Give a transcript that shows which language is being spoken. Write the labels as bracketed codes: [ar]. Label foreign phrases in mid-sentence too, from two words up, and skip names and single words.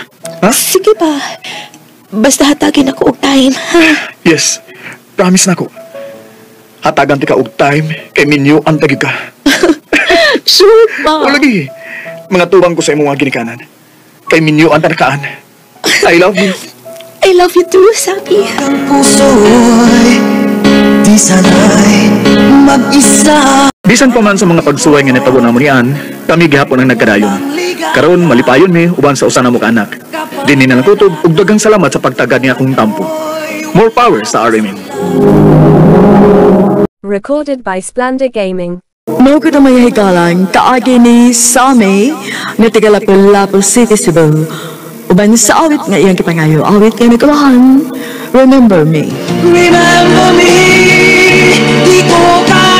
[ceb] Ha? Sige ba? Basta hatagin ako og time, ha? Yes, promise na ko. Hatagan ti ka og time, kay minyo ang tagi ka. Sure ba? O lagi, mga tuwang ko sa imong mga ginikanan. Kay minyo ang tanakaan. [en] I love you. I love you too, Sabi. [tl] Ang puso'y di sanay mag-isa. [ceb] Bisan pa man sa mga pagsuway nga nitago na mo niyan, kami gihapon ang nagkadayon. Karon malipayon mi uban sa usa na mo ka anak. Dinhi na lang kutob ug daghang salamat sa pagtagad niya akong tampo. [en] More power [ceb] sa RMN. [en] Recorded by Splendor Gaming. [ceb] Mao ko na may higalang kaagi ni Sammy na taga-Lapu-Lapu City, Cebu. Uban sa awit nga iyang kipangayo, awit kay nagkulahan. [en] Remember me. Remember me, [ceb] di ko